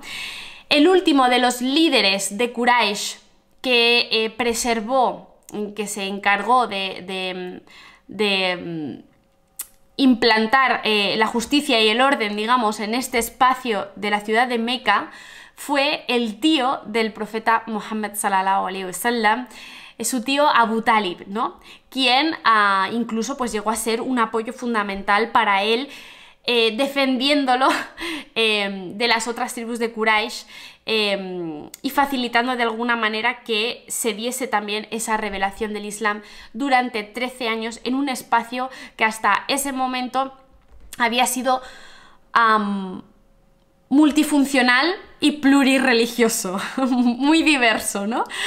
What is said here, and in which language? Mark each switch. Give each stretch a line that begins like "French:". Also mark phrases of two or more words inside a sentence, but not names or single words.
Spanish: El último de los líderes de Quraysh que preservó, que se encargó de implantar la justicia y el orden, digamos, en este espacio de la ciudad de Meca, fue el tío del profeta Muhammad
Arabic: صلى الله عليه وسلم,
Spanish: su tío Abu Talib, ¿no? Quien incluso pues llegó a ser un apoyo fundamental para él, defendiéndolo de las otras tribus de Quraysh, y facilitando de alguna manera que se diese también esa revelación del Islam durante 13 años en un espacio que hasta ese momento había sido multifuncional y plurirreligioso, muy diverso, ¿no?